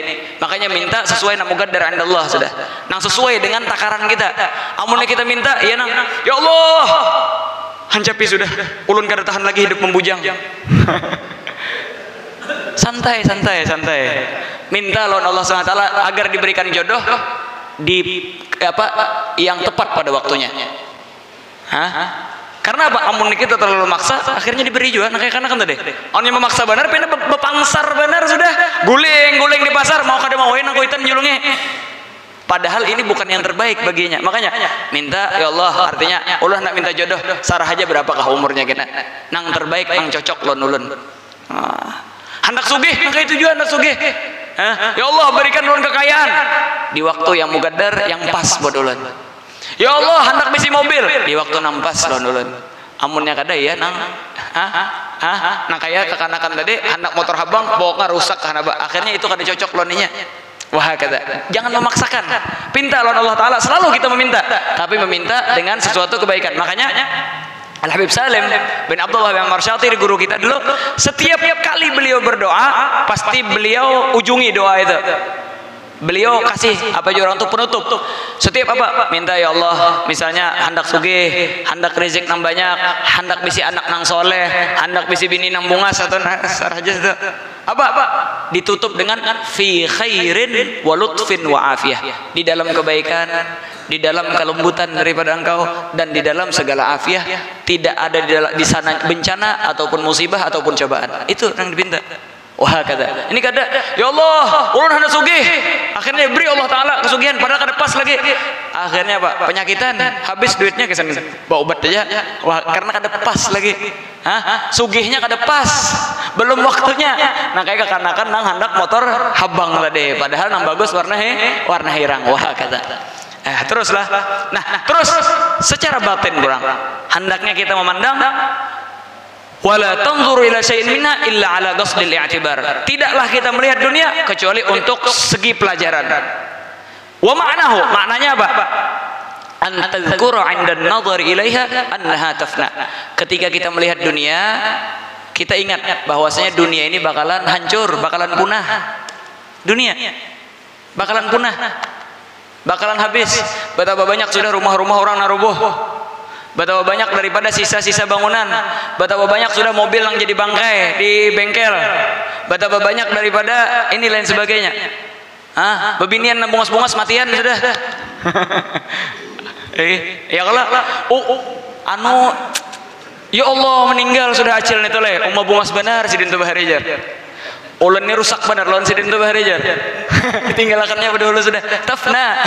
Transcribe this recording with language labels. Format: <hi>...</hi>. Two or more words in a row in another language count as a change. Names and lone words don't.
<id>Makanya minta sesuai nama</id> <ar>مقدر عند الله</ar> <id>sudah. Nang sesuai dengan takaran kita.</id> <bjn>Amunnya kita minta, ya nang, ya Allah, hancapi sudah. Ulun kada tahan lagi hidup membujang.</bjn> <id>Santai. Minta lawan Allah SWT agar diberikan jodoh di yang tepat pada waktunya. Karena apa? Amun kita terlalu maksa, akhirnya diberi juga.</id> <bjn>Nah, karena kan tadi, orang yang memaksa benar, pindah bepangsar benar sudah, guling di pasar, mau kada mau nang kuitan nyulungnya.</bjn> <id>Padahal ini bukan yang terbaik baginya. Makanya minta, ya Allah, artinya ulah nak minta jodoh, sarah aja berapakah umurnya kita.</id> <bjn>Nang terbaik, nang cocok ulun. Hendak sugih, maka itu juga hendak sugih.</bjn> <id>Ya Allah, berikan ulun kekayaan di waktu yang muqaddar, yang pas buat ulun.</id> <bjn>Ya Allah, hendak bisi mobil di waktu nampas ulun. Amunnya kada ya nang nah kayak kekanakan tadi hendak motor habang pokoknya rusak karena akhirnya itu kada cocok loninya.</bjn> <id>Wah kata, jangan memaksakan. Pinta lawan Allah Ta'ala, selalu kita meminta, tapi meminta dengan sesuatu kebaikan. Makanya Al-Habib Salim bin Abdullah bin Marsyatiri, guru kita dulu, setiap kali beliau berdoa pasti beliau ujungi doa itu. Beliau kasih apa aja orang tuh penutup. Setiap apa? Minta ya Allah,</id> <bjn>misalnya hendak sugih, hendak rezeki nang banyak, hendak bisi anak nang soleh, hendak bisi bini nang bungas atau saja itu.</bjn> <id>Apa? Ditutup dengan</id> <ar>في خير ولطف وعافية.</ar> <id>Di dalam kebaikan, di dalam kelembutan daripada engkau, dan di dalam segala afiah, tidak ada di sana bencana ataupun musibah ataupun cobaan. Itu yang dipinta. Wah kata, ini kada, ya Allah,</id> <bjn>ulun hendak sugih, akhirnya beri Allah Ta'ala kesugihan, padahal kada pas lagi.</bjn> <id>Akhirnya apa? Penyakitan, habis duitnya kesan bawa obat aja. Wah, karena</id> <bjn>kada pas lagi. Sugihnya kada pas, belum waktunya. Nah kayak kekanakan nang hendak motor habang tadi, padahal nang bagus warna hirang.</bjn> <id>Wah kata. Teruslah. Nah, terus secara batin kurang, hendaknya kita memandang</id> <ar>ولا تنظروا إلى شيء منا إلا على قصد الاعتبار.</ar> <id>Tidaklah kita melihat dunia kecuali untuk segi pelajaran.</id> <ar>ومعناه,</ar> <id>maknanya apa?</id> <ar>أن تذكر عند النظر إليها أنها تفنى.</ar> <id>Ketika kita melihat dunia, kita ingat bahwasanya dunia ini bakalan hancur, bakalan punah. Dunia bakalan punah, bakalan habis. Betapa banyak sudah rumah-rumah orang narubuh, betapa banyak daripada sisa-sisa bangunan, betapa banyak sudah mobil yang jadi bangkai di bengkel, betapa banyak daripada ini lain sebagainya.</id> <bjn>Bebinian bungas-bungas matian sudah. Ya kalau ya Allah meninggal sudah acil nih tole, umma bungas benar sidin tu baharijar. Ulun ini rusak benar lawan sidin tu baharijar. Ditinggalkannya dahulu sudah tafna.</bjn>